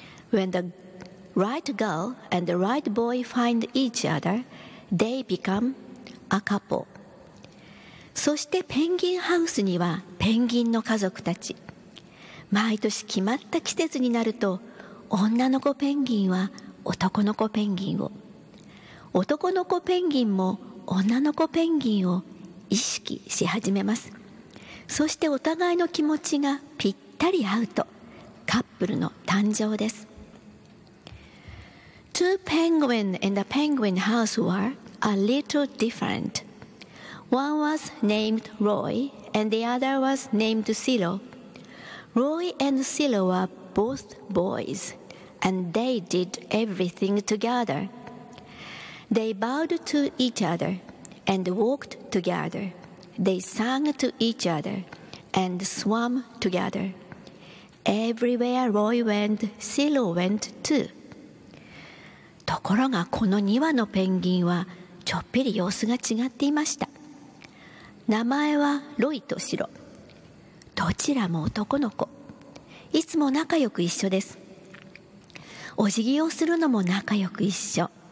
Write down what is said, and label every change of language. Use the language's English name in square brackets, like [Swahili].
[English] When the right girl and the right boy find each other, they become a couple. [Japanese] そしてペンギンハウスにはペンギンの家族たち。毎年決まった季節になると、女の子ペンギンは男の子ペンギンを、男の子ペンギンも女の子ペンギンを意識し始めます。そしてお互いの気持ちがぴったり合うと、カップルの誕生です。 [English] Two penguins in the penguin house were a little different. One was named Roy and the other was named Silo. Roy and Silo were both boys and they did everything together. They bowed to each other and walked together. They sang to each other and swam together. Everywhere Roy went, Silo went too. [Japanese] ところがこの2羽のペンギンはちょっぴり様子が違っていました。名前はロイとシロ。どちらも男の子。いつも仲良く一緒です。お辞儀をするのも仲良く一緒。